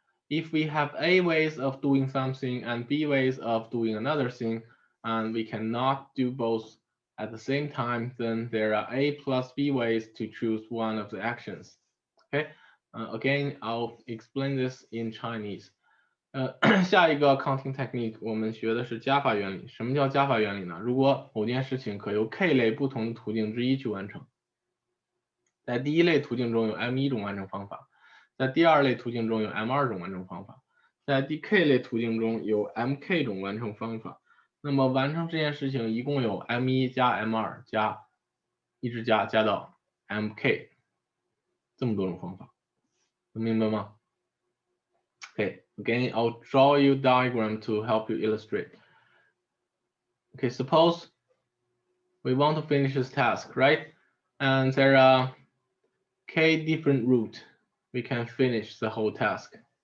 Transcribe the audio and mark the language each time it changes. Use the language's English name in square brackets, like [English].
[English] If we have A ways of doing something and B ways of doing another thing, and we cannot do both at the same time, then there are A plus B ways to choose one of the actions. Okay, again, I'll explain this in Chinese. [Chinese] 下一个 counting technique 我们学的是加法原理。什么叫加法原理呢？如果某件事情可由 K 类不同的途径之一去完成，在第一类途径中有 M1 种完成方法，在第二类途径中有 M2 种完成方法，在第 K 类途径中有 MK 种完成方法。那么完成这件事情一共有 M1 加 M2 加一直加到 MK 这么多种方法，能明白吗？ [English] Okay, again, I'll draw you a diagram to help you illustrate. Okay, suppose we want to finish this task, right? And there are k different routes we can finish the whole task.